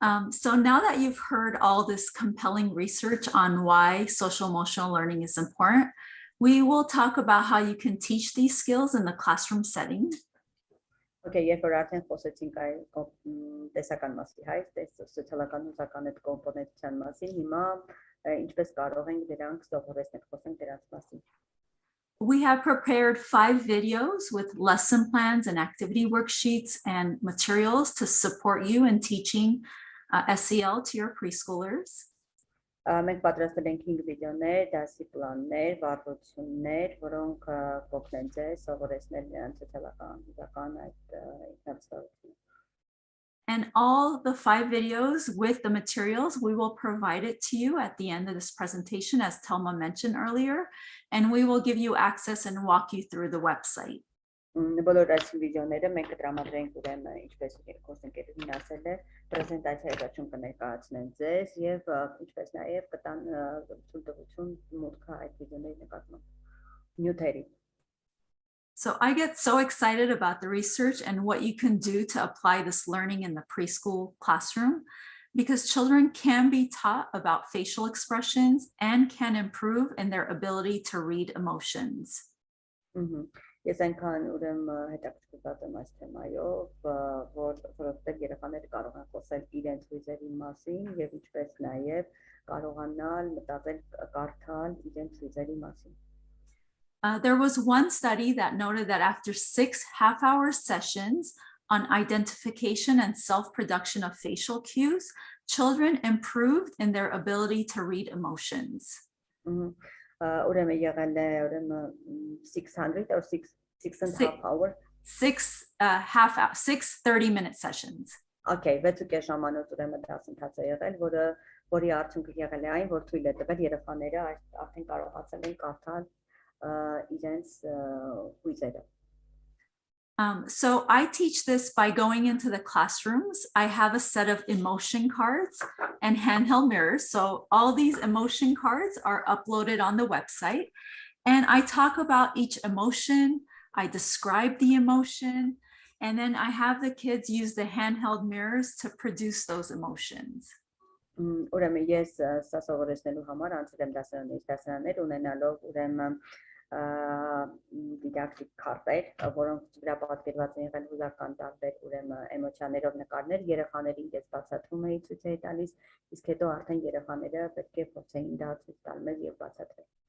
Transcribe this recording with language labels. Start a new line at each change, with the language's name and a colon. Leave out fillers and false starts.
English: So now that you've heard all this compelling research on why social emotional learning is important, we will talk about how you can teach these skills in the classroom setting.
Armenian: Okay, երբ որ արդեն խոսեցինք այ տեսական մասի, հայ, սոցիալական հուզական այդ կոմպոնենտության մասին, հիմա ինչպես կարող ենք դրանք սովորեցնել, խոսենք դրանց մասին։
English: We have prepared 5 videos with lesson plans and activity worksheets and materials to support you in teaching SEL to your preschoolers.
Armenian: Մենք պատրաստել ենք 5 վիդեոներ, դասի պլաններ, վարժություններ, որոնք կօգնեն ձեզ սովորեցնել նրանց սոցիալական հուզական այդ ինքնավստահությունը։
English: And all the 5 videos with the materials, we will provide it to you at the end of this presentation, as Thelma mentioned earlier, and we will give you access and walk you through the website.
Armenian: Բոլոր այս վիդեոները մենք կտրամադրենք ուրեմն ինչպես կուրսընկերուհին ասել է, պրեզենտացիայի վերջում կներկայացնեն ձեզ եւ ինչպես նաեւ կտան ցուցադրություն մուտքը այդ վիդեոների նկատմամբ նյութերի։
English: So I get so excited about the research and what you can do to apply this learning in the preschool classroom, because children can be taught about facial expressions and can improve in their ability to read emotions.
Armenian: Ես այնքան ուրեմն հետաքրքրված եմ այս թեմայով, որովհետև երեխաները կարող են խոսել իրենց հույզերի մասին եւ ինչպես նաեւ կարողանալ մտածել, կարդալ իրենց հույզերի մասին։
English: There was one study that noted that after 6 half-hour sessions on identification and self-production of facial cues, children improved in their ability to read emotions.
Armenian: Ուրեմն եղել է ուրեմն 600
English: or 6.5 hour 6 30-minute sessions.
Armenian: Okay, 6.5 ժամանոց ուրեմն դասընթաց է եղել, որի արդյունքը եղել է այն, որ թույլ է տվել երեխաները արդեն կարողացել են կարդալ իրենց հույզերը։
English: So I teach this by going into the classrooms. I have a set of emotion cards and handheld mirrors. So all these emotion cards are uploaded on the website. And I talk about each emotion. I describe the emotion. And then I have the kids use the handheld mirrors to produce those emotions.
Armenian: Ուրեմն ես սա սովորեցնելու համար անցել եմ դասարաններ ունենալով ուրեմն դիդակտիկ քարտեր, որոնք վրա պատկերված են եղել հուզական տարբեր ուրեմն էմոցիաներով նկարներ, երեխաներին ես բացատրում էի ցույց էի տալիս, իսկ հետո արդեն երեխաները պետք է փորձեին դա ցույց տալ մեզ եւ բացատրել։